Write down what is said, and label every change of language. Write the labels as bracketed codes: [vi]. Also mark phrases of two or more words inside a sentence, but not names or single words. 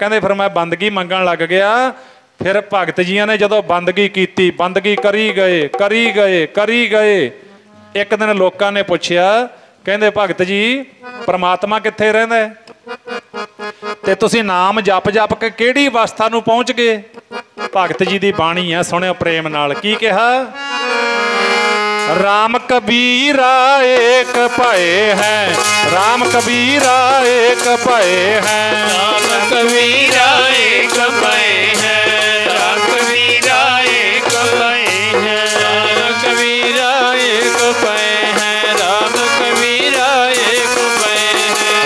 [pa] ਕਹਤੇ ਫਿਰ ਮੈਂ ਬੰਦਗੀ ਮੰਗਣ ਲਗ ਗਿਆ। ਫਿਰ ਭਗਤ ਜੀਆਂ ਨੇ ਜਦੋਂ ਬੰਦਗੀ ਕੀਤੀ, ਬੰਦਗੀ ਕਰੀ ਗਏ ਕਰੀ ਗਏ ਕਰੀ ਗਏ। ਏਕ ਦਿਨ ਲੋਕਾਂ ਨੇ ਪੁਛਿਆ, ਕਹਤੇ ਭਗਤ ਜੀ ਪਰਮਾਤਮਾ ਕਿੱਥੇ ਰਹਿੰਦਾ ਹੈ, ਤੇ ਤੁਸੀਂ ਨਾਮ ਜਪ ਜਪ ਕੇ ਕਿਹੜੀ ਅਵਸਥਾ ਨੂੰ ਪਹੁੰਚ ਗਏ। ਭਗਤ ਜੀ ਕੀ ਬਾਣੀ ਹੈ, ਸੁਣਿਓ ਪ੍ਰੇਮ ਨਾਲ ਕੀ ਕਹਾ। [hi] राम कबीरा एक भये हैं, राम कबीरा एक भये हैं, राम कबीरा एक भये हैं, राम कबीरा एक भये हैं, राम कबीरा एक भये हैं, राम कबीरा एक भये हैं,